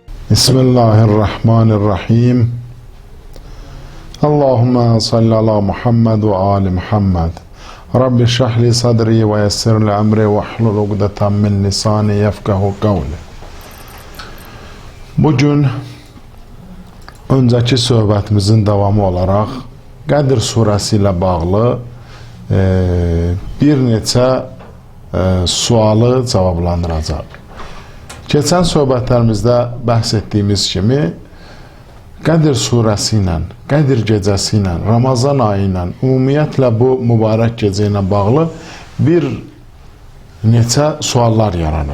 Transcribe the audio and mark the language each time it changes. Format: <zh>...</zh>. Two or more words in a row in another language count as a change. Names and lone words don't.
<ar>بسم الله الرحمن الرحيم اللهم صل على محمد وآل محمد. رب اشرح لي صدري ويسر لي أمري واحلل عقدة من لساني يفقهوا قولي.</ar> <az>Bugün önceki söhbətimizin davamı olaraq Qədir surəsi ilə bağlı bir neçə sualı cavablandıracaq. Keçən söhbətlərimizdə bəhs etdiyimiz kimi Qədir surəsi ilə, Qədir gecəsi ilə, Ramazan ayı ilə, ümumiyyətlə bu mübarək gecə ilə bağlı bir neçə suallar yaranıb.</az>